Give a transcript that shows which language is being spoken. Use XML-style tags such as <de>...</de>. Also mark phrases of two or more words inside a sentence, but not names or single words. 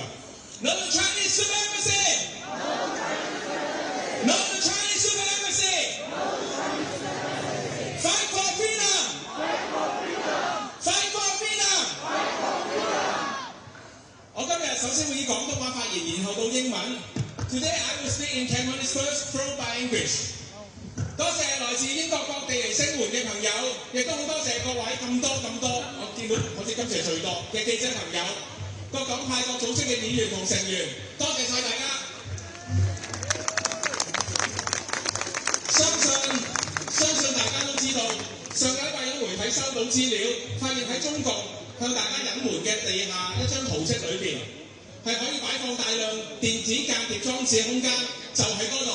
<en>No to Chinese super embassy! No to Chinese super embassy! Fight for freedom! Fight for freedom!</en> <yue>我今日首先會以廣東話發言，然後到英文。</yue> <en>Today I will speak in Cantonese first, followed by English.</en> <yue>多謝來自英國各地嚟聲援嘅朋友，亦都好多謝各位咁多，我見到好似今次係最多嘅記者朋友、各黨派各組織嘅議員同成員，多謝晒大家。相信大家都知道，上個禮拜有媒體收到資料，發現喺中共向大家隱瞞嘅地下一張圖則裏邊，係可以擺放大量電子間諜裝置嘅空間，就喺嗰度。</yue>